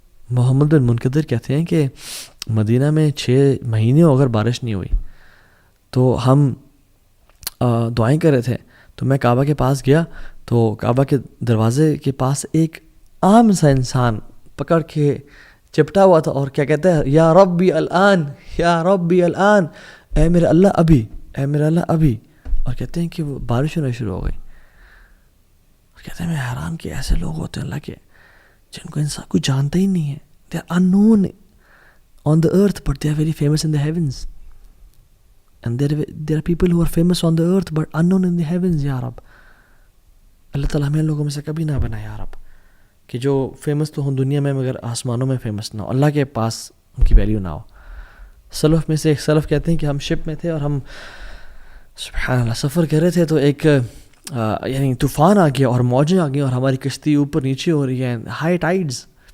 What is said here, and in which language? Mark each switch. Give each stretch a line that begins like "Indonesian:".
Urdu: محمد بن منقدر کہتے ہیں کہ مدینہ میں 6 مہینے اگر بارش نہیں ہوئی تو ہم دعائیں کر رہے تھے، تو میں کعبہ کے پاس گیا تو کعبہ کے دروازے کے پاس ایک عام سا انسان پکڑ کے چپٹا ہوا تھا اور کیا کہتا ہے،
Arabic: یا ربی الان، یا ربی الان،
Urdu: اے میرے اللہ ابھی، اے میرے اللہ ابھی. اور کہتے ہیں کہ وہ بارش ہونا شروع ہو گئی. اور کہتے ہیں میں حیران کہ ایسے لوگ ہوتے ہیں اللہ کے جن کو انسان کوئی جانتا ہی نہیں ہے.
English: They are unknown on the earth but they are very famous in the heavens. And there are people who are famous on the earth but unknown in the heavens.
Urdu: یا رب اللہ تعالیٰ ہمیں لوگوں میں سے کبھی نہ بنا یا رب، کہ جو فیمس تو ہوں دنیا میں مگر آسمانوں میں فیمس نہ ہو، اللہ کے پاس ان کی ویلیو نہ ہو. سلف میں سے ایک سلف کہتے ہیں کہ ہم شپ میں تھے اور ہم سبحان اللہ سفر کر رہے تھے، تو ایک یعنی طوفان آ گیا اور موجیں آ گئی اور ہماری کشتی اوپر نیچے ہو رہی ہے، ہائی ٹائیڈز.